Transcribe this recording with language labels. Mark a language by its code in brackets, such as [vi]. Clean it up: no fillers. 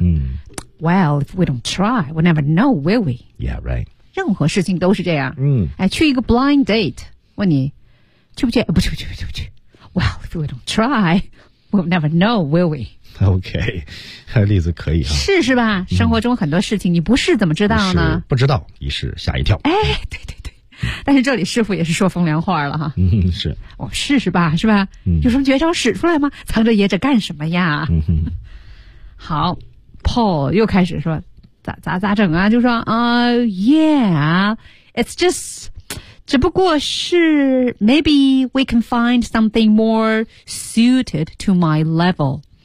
[en] 嗯。 Well, if we don't try, we'll never know, will we? Yeah, right. [zh] 任何事情都是这样。嗯。哎，去一个 blind date， 问你去不去？不去，不去，不去，不去。 [en] Well, if we don't try, we'll never know, will we? [zh] OK， 例子可以啊，试试吧。生活中很多事情你不试怎么知道呢？是不知道，一试吓一跳。哎，对对对，但是这里师傅也是说风凉话了哈。嗯，是。我试试吧，是吧？嗯、有什么绝招使出来吗？藏着掖着干什么呀？嗯、 [en] 好 ，Paul [zh] 又开始说，咋整啊？就说啊、， [en] Yeah，it's just， [zh] 只不过是 [en] ，maybe we can find something more suited to my level。